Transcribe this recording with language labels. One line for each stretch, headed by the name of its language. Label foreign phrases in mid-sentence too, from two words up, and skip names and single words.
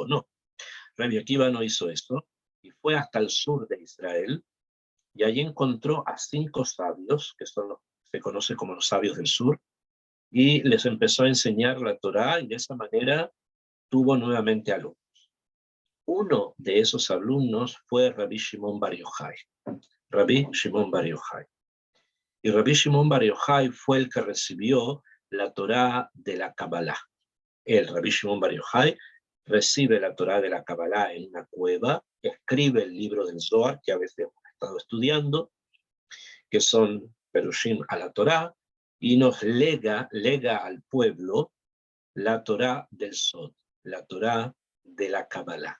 Spanish: No, Rabbi Akiva no hizo eso y fue hasta el sur de Israel y allí encontró a 5 sabios, que son los se conoce como los sabios del sur, y les empezó a enseñar la Torá y de esa manera tuvo nuevamente alumnos. Uno de esos alumnos fue Rabbi Shimon Bar Yochai. Rabbi Shimon Bar Yochai. Y Rabbi Shimon Bar Yochai fue el que recibió la Torá de la Kabbalah. Rabbi Shimon Bar Yochai recibe la Torá de la Kabbalah en una cueva, escribe el libro del Zohar, que a veces hemos estado estudiando, que son Perushim a la Torá, y nos lega al pueblo la Torá del Sod, la Torá de la Kabbalah.